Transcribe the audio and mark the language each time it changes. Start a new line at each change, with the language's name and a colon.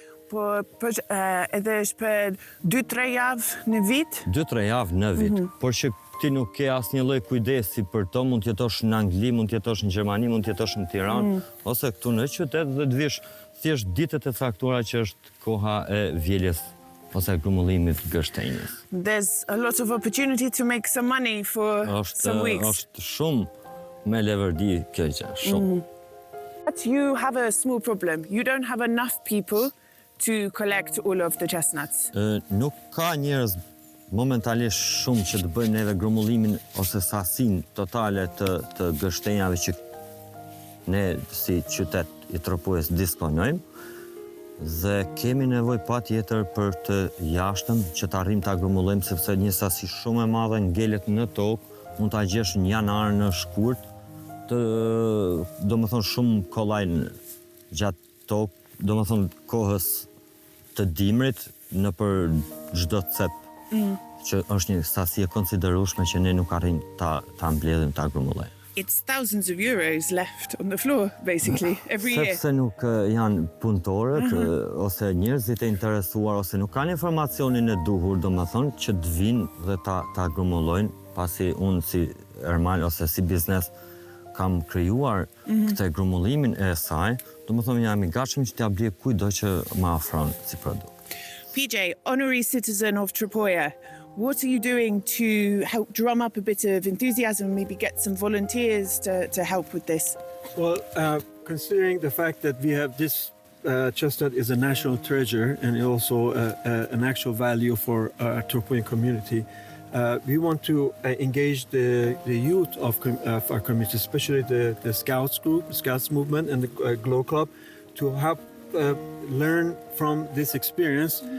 Albanian: Po edhe është për 2-3 javë në vit? 2-3 javë në vit, por që ti nuk ke asnjë lloj kujdesi për to, mund të jetosh në Angli, mund të jetosh në Gjermani, mund të jetosh në Tiranë, ose këtu në qytet dhe të vish thjesht ditët e caktuara që është koha e vjeljes ose grumbullimit të gështenjës.
English: There's a lot of opportunity to make some money for some weeks.
Albanian: Është shumë me leverdi kjo gjë, shumë.
English: But you have a small problem. You don't have enough people to collect all of the chestnuts.
Albanian: Nuk ka njerëz momentalisht shumë që të bëjmë neve grumbullimin ose sasin totale të gështenjave që ne si qytet i Tropojës disponojmë, dhe kemi nevojë patjetër për të jashtëm që të arrijmë ta grumbullojmë, sepse një sasi shumë e madhe ngelet në tokë, mund ta gjesh në janar në shkurt, domethënë shumë kollaj gjatë tokë, domethënë kohës të dimrit nëpër çdo cep, që është një sasi e konsiderueshme që ne nuk arrijmë ta mbledhim, ta grumbullojmë.
English: It's thousands of euros left on the floor, basically, every year.
Albanian: Sepse nuk janë punëtorët ose njerëzit e interesuar ose nuk kanë informacionin e duhur, domethënë, që të vinë dhe ta grumullojnë, pasi unë si Ermal ose si biznes kam krijuar këtë grumullimin e saj, domethënë jam i gatshëm që t'ia blej kujdo që më afron si produkt.
English: PJ, honorary citizen of Tropojës, what are you doing to help drum up a bit of enthusiasm, maybe get some volunteers to help with this? Well, considering the fact that we have this chestnut is a national treasure and also an actual value for our Tropojan community, we want to engage the youth of our community, especially the Scouts group, Scouts movement and the Glow Club, to help learn from this experience.